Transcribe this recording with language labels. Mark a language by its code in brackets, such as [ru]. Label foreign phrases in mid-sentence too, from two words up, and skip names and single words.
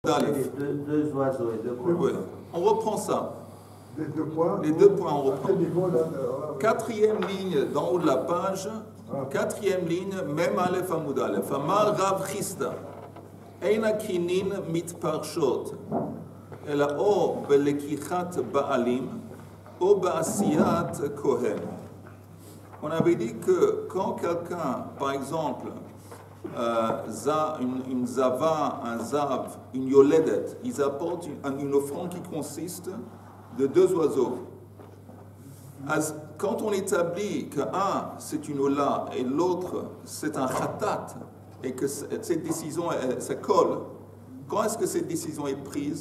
[fr] Deux oiseaux et deux points. Oui. On reprend ça. Les 2 points. Les 2 points, on reprend. Niveau, là, Quatrième ligne d'en haut de la page. Quatrième ligne, même [he] אלף עמוד אלף. אמר רב חסדא. אין קינין מתפרשות. אלא או בלקיחת בעלים או בעשיית כהן. [fr] On avait dit que quand quelqu'un, par exemple, une zava, un zav, une yoledet, ils apportent une offrande qui consiste de 2 oiseaux. Quand on établit qu'un c'est une ola et l'autre c'est un khatat, et que cette décision ça colle, quand est-ce que cette décision est prise?